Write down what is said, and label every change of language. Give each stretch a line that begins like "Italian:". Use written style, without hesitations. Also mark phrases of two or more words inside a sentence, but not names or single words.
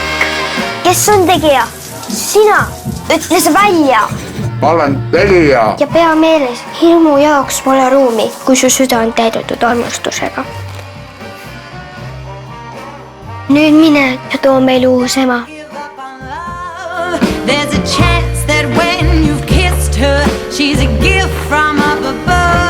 Estonian: Kes on tegija? Sina. Ütle see välja. Ma olen tegija. Ja pea meeles, hirmu jaoks pole ruumi, kui su süda on täidetud armastusega. Nüüd mine ja too meil uus ema.
English: There's a chance that when you've kissed her, she's a gift from up above.